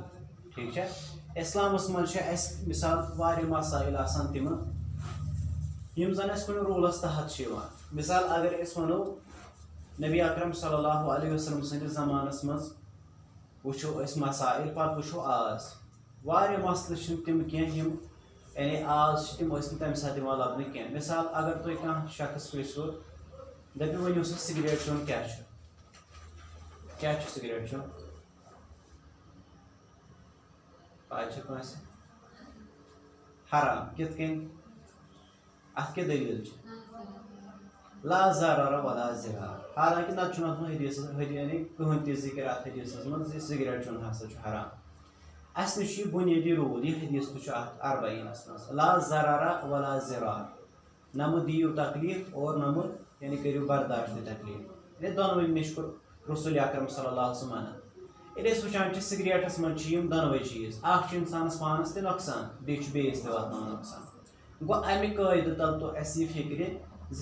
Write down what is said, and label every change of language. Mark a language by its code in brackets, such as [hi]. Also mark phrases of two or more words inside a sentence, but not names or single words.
[ks] ٹھیٖک چھا اِسلامَس منٛز چھِ اَسہِ مِثال واریاہ مسائل آسان تِمہٕ یِم زَن اَسہِ کُنہِ روٗلَس تحت چھِ یِوان مِثال اگر أسۍ وَنو نبی اکرم [ar] صلی اللہ علیہ وسلم [ks] سٕنٛدِس زمانس منٛز وٕچھو أسۍ مسائل پتہٕ وٕچھو آز واریاہ مسلہٕ چھِنہٕ تِم کینٛہہ یِم یعنی آز چھِ تِم ٲسۍ نہٕ تمہِ ساتہٕ یِوان لبنہٕ کینٛہہ مِثال اگر تُہۍ کانٛہہ شخص پرٛژھِو دٔپِو ؤنِو سا سِگریٹ چیوٚن کیٛاہ چھُ سِگریٹ چیوٚن پاے چھےٚ کٲنٛسہِ حرام کِتھ کٔنۍ اَتھ کیٛاہ دٔلیٖل چھِ [ar] لا ضرر ولا ضرار [ks] حالانکہِ نتہٕ چھُنہٕ اَتھ منٛز حدیٖث یعنی کٕہٕنۍ تہِ ذِکر اَتھ حدیٖثس منٛز زِ سِگریٹ چیوٚن ہسا چھُ حرام اَسہِ نِش چھُ یہِ بُنیٲدی روٗل یہِ حدیٖث تہِ چھُ اَتھ اربعینس منٛز [ar] لا ضرر ولا ضرار [ks] نہ مہٕ دِیِو تکلیٖف اور نہ مہٕ یعنی کٔرِو برداشت تہِ تکلیٖف یعنی دۄنوٕنی نِش کوٚر رسول اکرم [ar] صلی اللہ علیہ وسلم [ks] منع ییٚلہِ أسۍ وٕچھان چھِ سِگریٹس منٛز چھِ یِم دۄنوَے چیٖز اکھ چھُ اِنسانس پانس تہِ نۄقصان بیٚیہِ چھُ بیٚیِس تہِ واتناوان نۄقصان گوٚو اَمہِ قٲیدٕ تل تو اَسہِ یہِ فِکرِ زِ